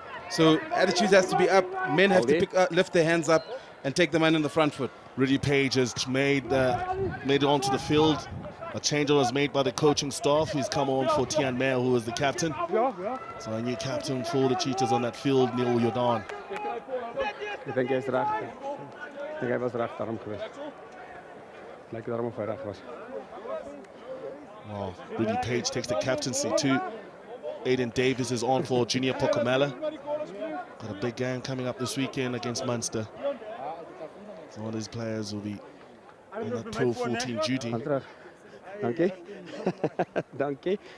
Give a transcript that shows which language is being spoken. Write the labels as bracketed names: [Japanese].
[English] So attitude has to be up. Men have to lift their hands up and take the man in the front foot. Rudy Page has made it onto the field. A change was made by the coaching staff. He's come on for Tian Meyer, who is the captain. So a new captain for the Cheetahs on that field, Neil Jordan. [Dutch] Ik denk hij is recht. Ik denk hij was recht daarom geweest. Lijkt daarom of hij recht was. [English] Wow, Rudy Page takes the captaincy too. Aiden Davis is on for Junior Pokomela. Got a big game coming up this weekend against Munster. So one of these players will be on that Pro 14 duty. [Dutch] Dank je. Dank je.